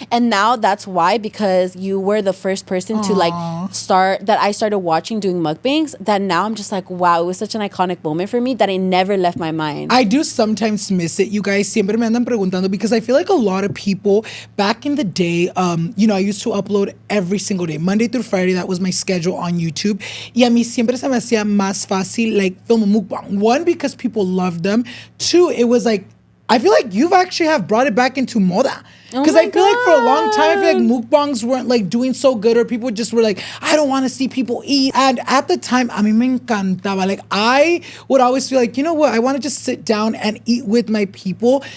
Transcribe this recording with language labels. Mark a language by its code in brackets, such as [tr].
[en] And now that's why, because you were the first person to like I started watching doing mukbangs, that now I'm just like, wow, it was such an iconic moment for me that it never left my mind. I do sometimes miss it. You guys [es] siempre me andan preguntando, [en] because I feel like a lot of people back in the day, you know, I used to upload every single day, Monday through Friday. That was my schedule on YouTube. [es] Y a mí siempre se me hacía más fácil [en] like film a mukbang. One, because people loved them. Two, it was like, I feel like you've actually have brought it back into moda. Because I feel like for a long time, I feel like mukbangs weren't like doing so good, or people just were like, I don't want to see people eat. And at the time, [es] a mí me encantaba. [en] Like, I would always feel like, you know what? I want to just sit down and eat with my people.